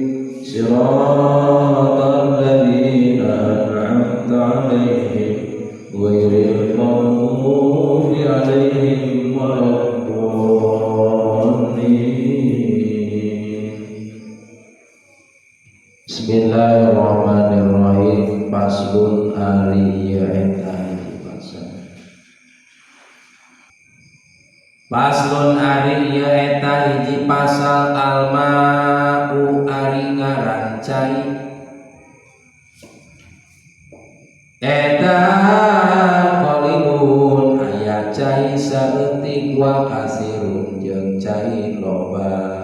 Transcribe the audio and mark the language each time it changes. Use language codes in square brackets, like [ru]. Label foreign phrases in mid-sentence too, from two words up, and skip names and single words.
[ar] صراط الذين أنعمت عليهم غير المغضوب عليهم ولا الضالين. بسم الله الرحمن الرحيم. [su] Faslun Paslon ari ieu eta hiji pasal alma'u ari ngaran cai. Eta qalibun aya cai saeutik [ar] وكثير [su] jeung cai loba.